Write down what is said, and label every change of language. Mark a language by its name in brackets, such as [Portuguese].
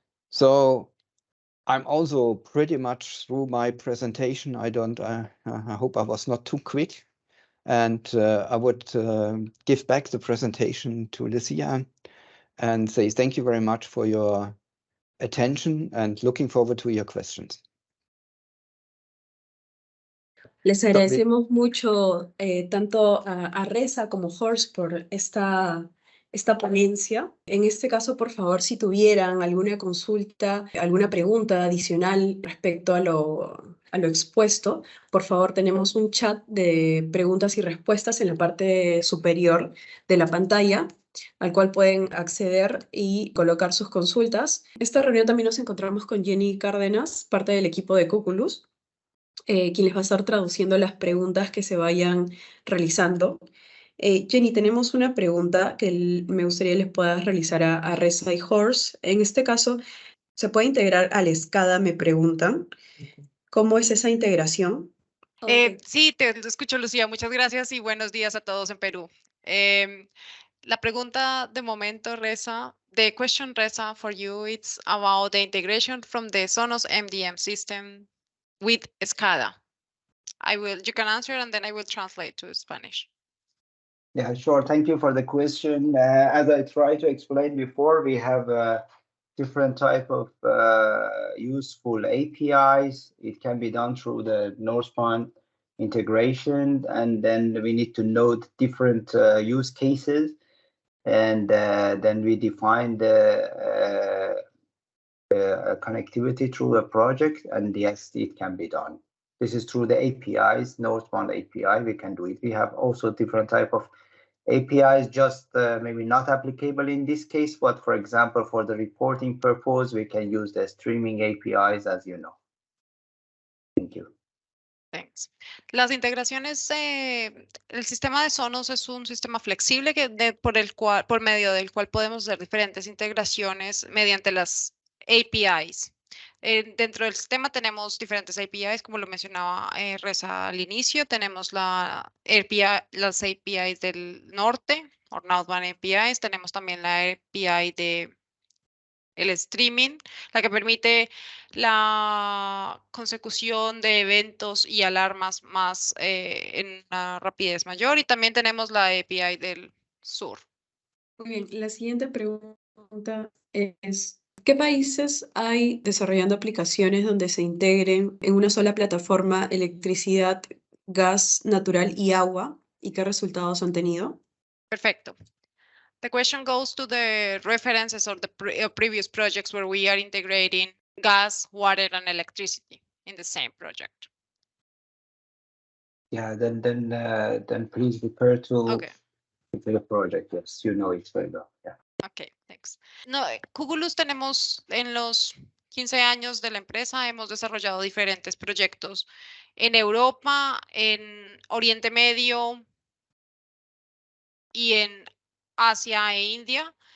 [English] So I'm also pretty much through my presentation. I hope I was not too quick. And I would give back the presentation to Lucia and say thank you very much for your attention and looking forward to your questions. [Spanish] Les agradecemos mucho tanto a Reza como Horst por esta ponencia. En este caso, por favor, si tuvieran alguna consulta, alguna pregunta adicional respecto a lo expuesto, por favor, tenemos un chat de preguntas y respuestas en la parte superior de la pantalla, al cual pueden acceder y colocar sus consultas. Esta reunión también nos encontramos con Jenny Cárdenas, parte del equipo de Cuculus, quien les va a estar traduciendo las preguntas que se vayan realizando. Jenny, tenemos una pregunta que me gustaría les puedas realizar a Reza y Horst. En este caso, ¿se puede integrar al SCADA? Me preguntan. ¿Cómo es esa integración? Sí, te escucho, Lucía. Muchas gracias y buenos días a todos en Perú. La pregunta de momento, [English] Reza, the question, Reza, for you, it's about the integration from the Sonos MDM system with SCADA. You can answer and then I will translate to Spanish. Yeah, sure. Thank you for the question. As I tried to explain before, we have different type of useful APIs. It can be done through the northbound integration, and then we need to note different use cases, and then we define the connectivity through a project, and yes, it can be done. This is through the APIs, northbound API, we can do it. We have also different type of APIs, just maybe not applicable in this case, but for example, for the reporting purpose, we can use the streaming APIs, as you know. Thank you. Thanks. [Spanish] Las integraciones, el sistema de Sonos es un sistema flexible por medio del cual podemos hacer diferentes integraciones mediante las APIs. Dentro del sistema tenemos diferentes APIs, como lo mencionaba Reza al inicio. Tenemos las APIs del norte, o Northbound APIs. Tenemos también la API de el streaming, la que permite la consecución de eventos y alarmas más en una rapidez mayor. Y también tenemos la API del sur. Muy bien, la siguiente pregunta es, ¿qué países hay desarrollando aplicaciones donde se integren en una sola plataforma electricidad, gas natural y agua? ¿Y qué resultados han tenido? Perfecto. [English] The question goes to the references or the previous projects where we are integrating gas, water, and electricity in the same project. Yeah, then please refer to the project. Yes, you know it very well. Yeah. Okay, thanks. [Spanish] No, Cuculus tenemos en los 15 años de la empresa, hemos desarrollado diferentes proyectos en Europa, en Oriente Medio y en Asia e India.